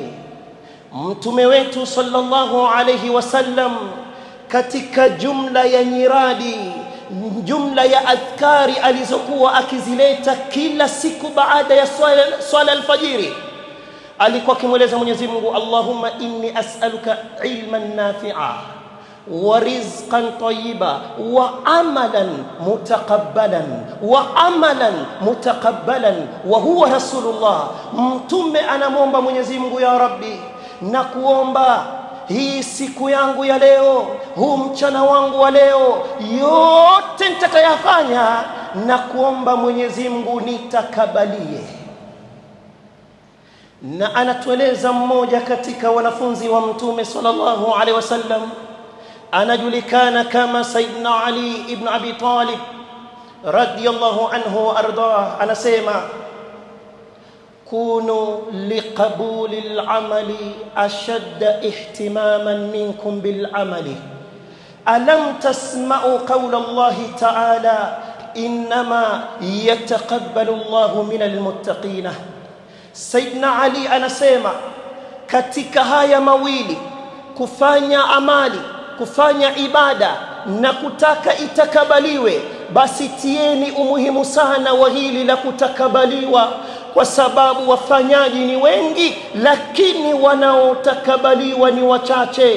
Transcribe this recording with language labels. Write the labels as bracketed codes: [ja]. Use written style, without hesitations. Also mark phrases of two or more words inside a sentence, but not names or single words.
[sw] Mtume wetu [ar] صلى الله عليه وسلم [sw] katika jumla ya nyiradi, jumla ya adhkari alizokuwa akizileta kila siku baada ya swala alfajiri, alikuwa akimweleza Mwenyezi Mungu, [ar] اللهم إني أسألك علما نافعا ورزقا طيبا وعملا متقبلا وعملا متقبلا وهو رسول الله. [sw] Mtume anamwomba Mwenyezi Mungu, [ar] يا ربي [sw] na kuomba hii siku yangu ya leo, huu mchana wangu wa leo, yote nitakayofanya na kuomba Mwenyezi Mungu nitakabalie. Na anatueleza mmoja katika wanafunzi wa Mtume [ar] صلى الله عليه وسلم, [sw] anajulikana kama Sayyidina Ali ibn Abi Talib [ar] رضي الله عنه وأرضاه, [sw] anasema, [ar] كونوا لقبول العمل أشد اهتماما منكم بالعمل. ألم تسمعوا قول الله تعالى إنما يتقبل الله من المتقين. [sw] سيدنا علي anasema, katika haya mawili, kufanya amali, kufanya ibada na kutaka itakabaliwe, basi tieni umuhimu sana wa hili la kutakabaliwa, kwa sababu wafanyaji ni wengi lakini wanaotakabaliwa ni wachache.